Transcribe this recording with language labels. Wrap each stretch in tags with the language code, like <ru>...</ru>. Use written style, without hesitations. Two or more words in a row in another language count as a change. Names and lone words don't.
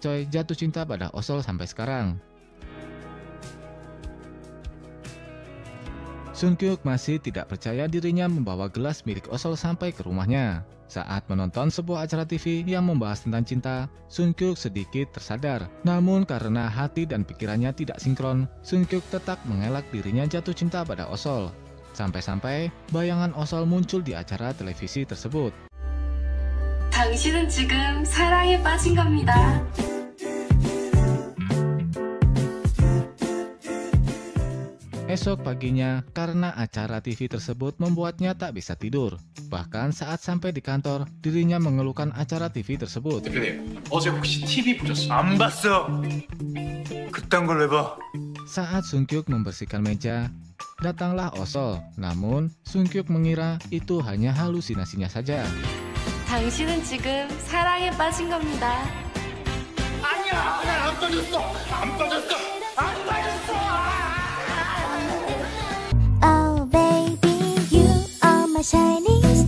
<id>Choi jatuh cinta pada Osol sampai sekarang. Sungkyuk masih tidak percaya dirinya membawa gelas milik Osol sampai ke rumahnya. Saat menonton sebuah acara TV yang membahas tentang cinta, Sungkyuk sedikit tersadar. Namun karena hati dan pikirannya tidak sinkron, Sungkyuk tetap mengelak dirinya jatuh cinta pada Osol. Sampai-sampai bayangan Osol muncul di acara televisi tersebut.</id> <ko>당신은 지금 사랑에 빠진 겁니다.</ko> <id>Esok paginya, karena acara TV tersebut membuatnya tak bisa tidur. Bahkan saat sampai di kantor, dirinya mengeluhkan acara TV tersebut.</id> <ko>대표님, 어제 혹시 TV 보셨어요? 안 봤어. 그딴 걸 왜 봐?</ko> <id>Saat Sungkyuk membersihkan meja, datanglah Osol. Namun, Sungkyuk mengira itu hanya halusinasinya saja.</id> <ko>당신은 지금 사랑에 빠진 겁니다. 아니야, 난 안 빠졌어. 안 빠졌어. 안 빠졌어.</ko> <en>Oh baby, you are my shining</en>